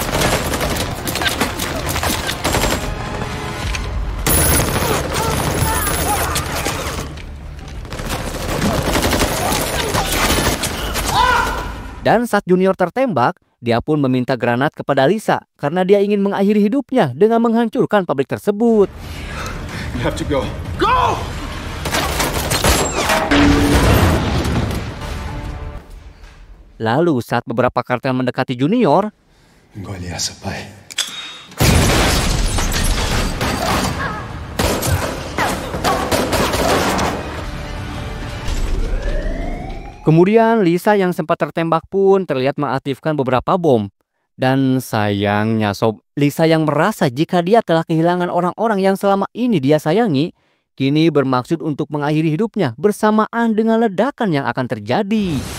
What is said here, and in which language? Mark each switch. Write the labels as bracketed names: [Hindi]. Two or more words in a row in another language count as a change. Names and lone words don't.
[Indonesian] Dan saat Junior tertembak, dia pun meminta granat kepada Lisa karena dia ingin mengakhiri hidupnya dengan menghancurkan pabrik tersebut. [English] You have to go. [Indonesian] Lalu saat beberapa kartel mendekati Junior, [Portuguese] Engole essa, pai. [Indonesian] kemudian Lisa yang sempat tertembak pun terlihat mengaktifkan beberapa bom. Dan sayangnya sob, Lisa yang merasa jika dia telah kehilangan orang-orang yang selama ini dia sayangi, kini bermaksud untuk mengakhiri hidupnya bersamaan dengan ledakan yang akan terjadi.